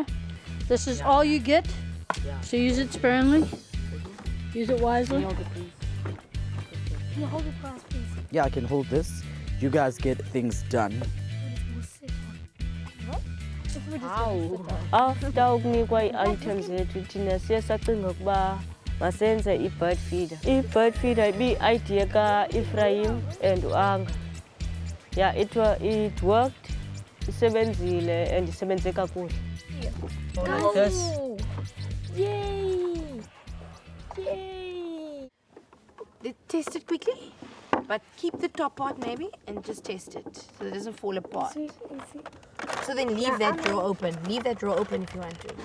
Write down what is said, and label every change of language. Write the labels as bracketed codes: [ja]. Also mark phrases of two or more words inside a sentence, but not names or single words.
[en] This is all you get, so use it sparingly. Use it wisely. Can you hold it for us, please? Yeah, I can hold this. You guys get things done. [xh] After ukunikwa ii-items zethu thina siye sacinga ukuba masenze [en] i-bird feeder. I-bird feeder [xh] ibi-idea ka-Ephraim and uAnga. [en] Yeah, it worked, isebenzile and [xh] isebenze kakuhle. [en] Like this. Yay! Yay! Test it quickly, but keep the top part maybe and just test it so it doesn't fall apart. So then leave that drawer open. Leave that drawer open if you want to.